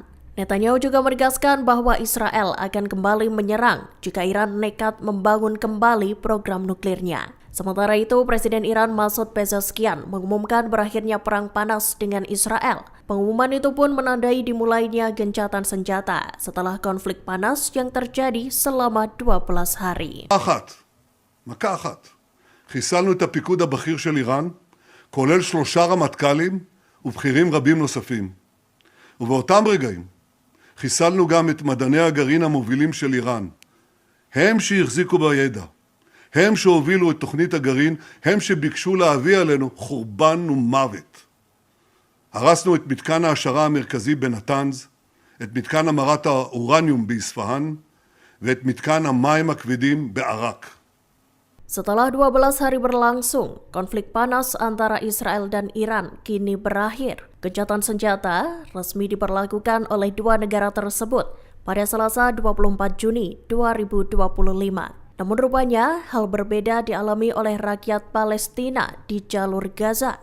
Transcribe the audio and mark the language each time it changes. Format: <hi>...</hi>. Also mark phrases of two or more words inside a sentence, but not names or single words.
<id>Netanyahu juga menegaskan bahwa Israel akan kembali menyerang jika Iran nekat membangun kembali program nuklirnya. Sementara itu, Presiden Iran Masoud Pezeshkian mengumumkan berakhirnya perang panas dengan Israel. Pengumuman itu pun menandai dimulainya gencatan senjata setelah konflik panas yang terjadi selama 12 hari.</id> <he>מכה אחת. חיסלנו את הפיקוד הבכיר של איראן, כולל 3 רמטכ"לים ובכירים רבים נוספים. ובאותם רגעים חיסלנו גם את מדעני הגרעין המובילים של איראן. הם שהחזיקו בידע, הם שהובילו את תוכנית הגרעין, הם שביקשו להביא עלינו חורבן ומוות. הרסנו את מתקן ההעשרה המרכזי בנתנז, את מתקן המרת האורניום באספהאן, ואת מתקן המים הכבדים בעראק.</he> <id>Setelah 12 hari berlangsung, konflik panas antara Israel dan Iran kini berakhir. Gencatan senjata resmi diberlakukan oleh dua negara tersebut pada Selasa 24 Juni 2025. Namun rupanya hal berbeda dialami oleh rakyat Palestina di jalur Gaza.</id>